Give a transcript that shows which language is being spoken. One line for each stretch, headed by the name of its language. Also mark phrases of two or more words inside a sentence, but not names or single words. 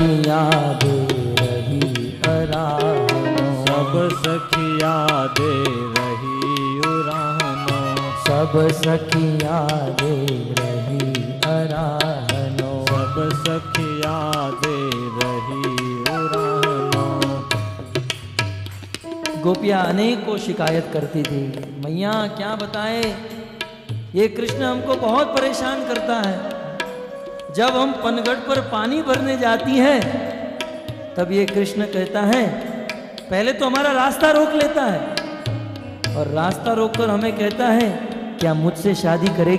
Braj: सखिया दे रही अराहनो, सब सखिया दे रही उराहनो, सब सखिया दे रही अराहनो, सब सखिया दे रही उराहनो।
Hindi: गोपियाँ अनेक को शिकायत करती थी, मैया क्या बताए, ये कृष्ण हमको बहुत परेशान करता है। जब हम पनगढ़ पर पानी भरने जाती हैं तब ये कृष्ण कहता है, पहले तो हमारा रास्ता रोक लेता है और रास्ता रोककर हमें कहता है क्या मुझसे शादी करेगी।